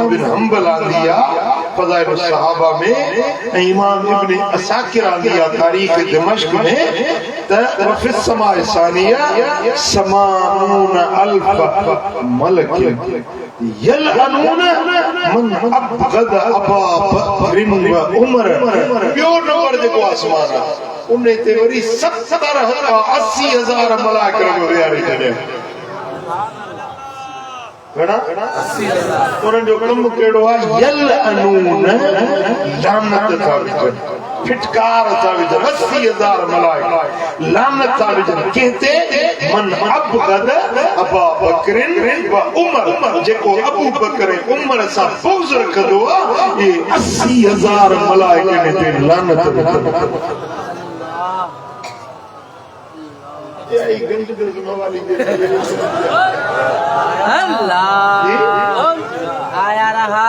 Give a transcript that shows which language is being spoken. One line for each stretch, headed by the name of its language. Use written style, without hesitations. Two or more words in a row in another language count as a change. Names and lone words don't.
Sindhi: बिन हंबल आंदी आहे फ़ज़ाइल सहाबा में ऐं इमाम इब्न असाकिर आंदी आहे तारीख़ दिमश्क में त
Arabic: وفي السماء الثانية ثمانون ألف ملك يلعنون من أبغض أبا بكر وعمر
Sindhi: ॿियो नंबर जेको आसमान आहे उन ते वरी 80,000 मलाइका विहारे छॾिया घणा 80,000 उन्हनि जो कमु कहिड़ो आहे यलअनून लानत था विझनि फिटकार था विझनि 80,000 मलाइका लानत था विझनि कंहिंते
Arabic: من أبغض أبا بكر وعمر
Sindhi: जेको अबू बकर उमर सां बुग़्ज़ रखंदो आहे 80,000 मलाइकनि ते लानत विझनि आया रहा